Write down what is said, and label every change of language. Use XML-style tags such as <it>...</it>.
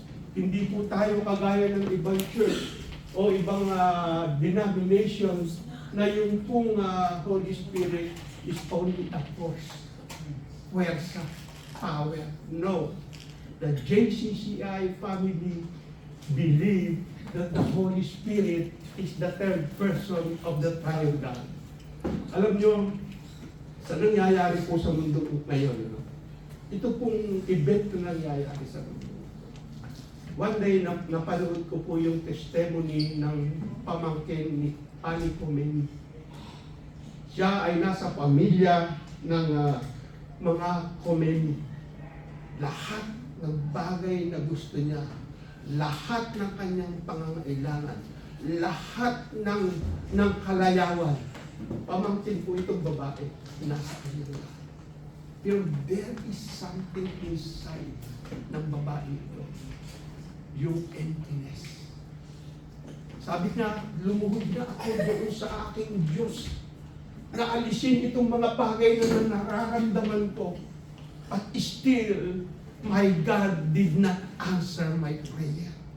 <tl>Hindi po tayo kagaya ng ibang church o ibang denominations na yung pong Holy Spirit</tl> <en>is only a force,</en> <tl>puwersa, power. No.</tl> <en>The JCCI family believe that the Holy Spirit is the third person of the triune God.</en> <tl>Alam nyo, sa nangyayari po sa mundo ngayon, ito pong event na nangyayari sa mundo.</tl> <en>One day,</en> <tl>napanood ko po yung testimony ng pamangkin ni Annie Comeni. Siya ay nasa pamilya ng mga Comeni. Lahat ng bagay na gusto niya, lahat ng kanyang pangangailangan, lahat ng kalayawan, pamangkin po itong babae, nasa kanya. Pero</tl> <en>there is something inside</en> <tl>ng babae ito. Yung emptiness. Sabi niya, lumuhod na ako doon sa aking Diyos. Naalisin itong mga bagay na nararamdaman ko.</tl> <en>But still, my God did not answer my prayer.</en>